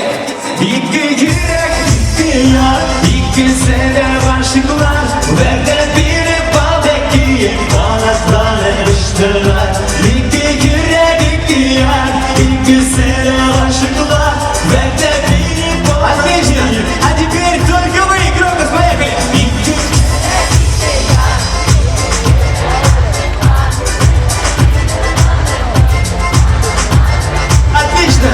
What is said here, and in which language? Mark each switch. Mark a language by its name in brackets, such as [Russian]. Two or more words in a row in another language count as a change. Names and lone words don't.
[Turkish] İki yürek iki yan, ikisine aşıklar, ve de bir baldaki bağlanmıştılar. İki yürek iki yan, ikisine aşıklar, ve de bir [Russian] Отлично! [Turkish] baldaki. [Russian] А теперь только вы, громко, поехали! Отлично!